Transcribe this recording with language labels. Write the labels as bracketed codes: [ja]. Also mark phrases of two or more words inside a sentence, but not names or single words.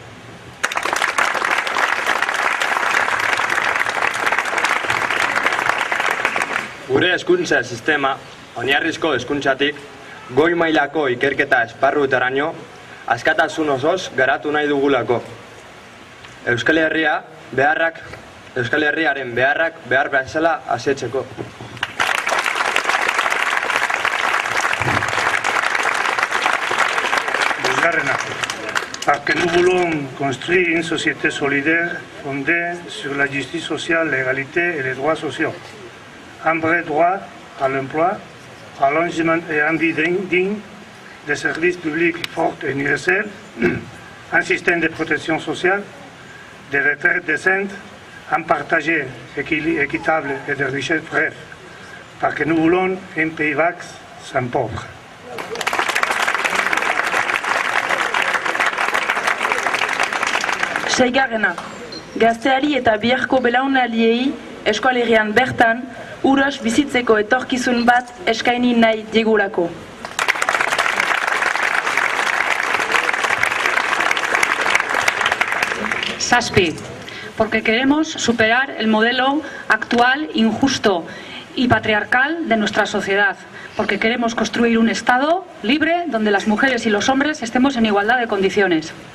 [eu] Gure hezkuntza sistema, oinarrizko hezkuntzatik, goi mailako ikerketa esparruetaraino, askatasun osoz garatu nahi dugulako. Euskal Herriaren beharrak behar bezala asetzeko. Bosgarrena. [fr] Parce que nous voulons construire une société solidaire fondée sur la justice sociale, l'égalité et les droits sociaux. Un vrai droit à l'emploi, à l'engagement et à une vie digne, des services publics forts et universels, un système de protection sociale, des retraites décentes, un partage équitable et de richesses bref, parce que nous voulons un Pays Basque sans pauvres. [eu] Seigarrena, gazteari eta biharko belaunaldiei Euskal Herrian bertan uros bizitzeko etorkizun bat eskaini nahi diegulako. Saspi, [es] porque queremos superar el modelo actual, injusto y patriarcal de nuestra sociedad, porque queremos construir un Estado libre donde las mujeres y los hombres estemos en igualdad de condiciones.